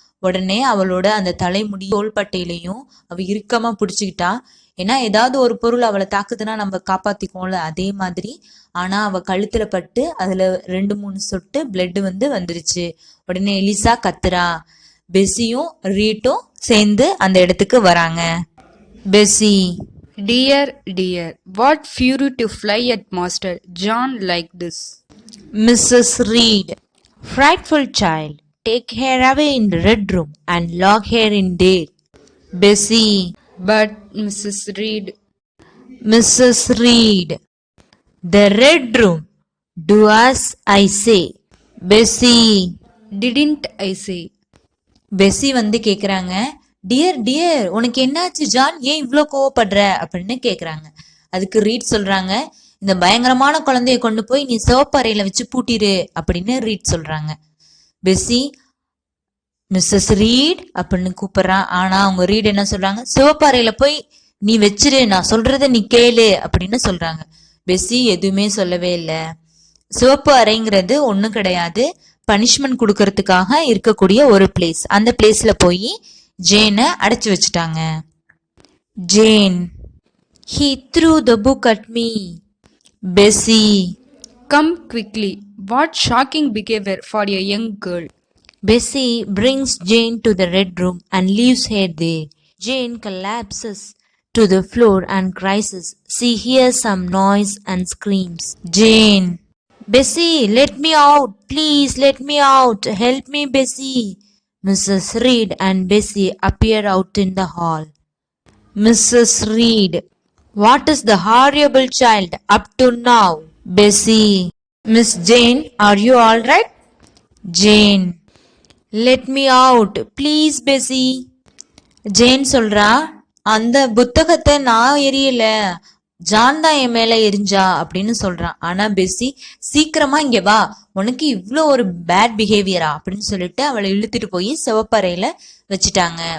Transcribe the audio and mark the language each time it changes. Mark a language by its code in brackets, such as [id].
[ta] உடனே அவளோட அந்த தலைமுடி தோள்பட்டையிலையும் அவ இறுக்கமா பிடிச்சுக்கிட்டா. ஏன்னா ஏதாவது ஒரு பொருள் அவளை தாக்குதுன்னா நம்ம காப்பாத்திக்குவோம்ல, அதே மாதிரி. ஆனா அவ கழுத்துல பட்டு அதுல 2-3 சொட்டு பிளட் வந்துருச்சு. உடனே எலிசா கத்துறா. பெஸ்ஸியும் ரீட்டும் சேர்ந்து அந்த இடத்துக்கு வராங்க. Bessie, [en] Dear, dear, what fury to fly at Master John like this. Mrs. Reed, frightful child, take her away in the red room and lock her in there. Bessie, But Mrs. Reed, Mrs. Reed, the red room, do as I say. Bessie, didn't I say? [ta] Bessie கேக்குறாங்க, dear dear உனக்கு என்னாச்சு John, ஏன் இவ்ளோ கோவப்படுற அப்படின்னு கேக்குறாங்க. அதுக்கு read சொல்றாங்க, இந்த பயங்கரமான குழந்தைய கொண்டு போய் நீ சிவப்பறையில வச்சு பூட்டிரு அப்படின்னு ரீட் சொல்றாங்க. பெஸ்ஸி மிஸ்ஸஸ் ரீட் அப்படின்னு கூப்பிடுறான். ஆனா அவங்க ரீட் என்ன சொல்றாங்க, சிவப்பறையில போய் நீ வச்சிரு, நான் சொல்றத நீ கேளு அப்படின்னு சொல்றாங்க. பெஸ்ஸி எதுவுமே சொல்லவே இல்லை. சிவப்பு அறைங்கிறது ஒண்ணும் கிடையாது, பனிஷ்மெண்ட் கொடுக்கறதுக்காக இருக்கக்கூடிய ஒரு பிளேஸ். அந்த பிளேஸ்ல போய் ஜேனை அடைச்சு வச்சுட்டாங்க. [en] Jane, he threw the book at me. Bessie, Come quickly. What shocking behavior for a young girl. Bessie brings Jane to the red room and leaves her there. Jane collapses to the floor and cries. She hears some noise and screams. Jane, Bessie, let me out. Please let me out. Help me, Bessie. Mrs. Reed and Bessie appear out in the hall. Mrs. Reed, what is the horrible child up to now? Bessie, Miss Jane, are you all right? Jane, let me out. Please, Bessie. [ta] Jane சொல்றா, அந்த புத்தகத்தை நான் எரியல, John தான் என் மேல எரிஞ்சா அப்படின்னு சொல்றான். ஆனா பெஸ்ஸி, சீக்கிரமா இங்க வா, உனக்கு இவ்ளோ ஒரு பேட் பிஹேவியரா அப்படின்னு சொல்லிட்டு அவளை இழுத்துட்டு போய் சிவப்பறையில வச்சுட்டாங்க.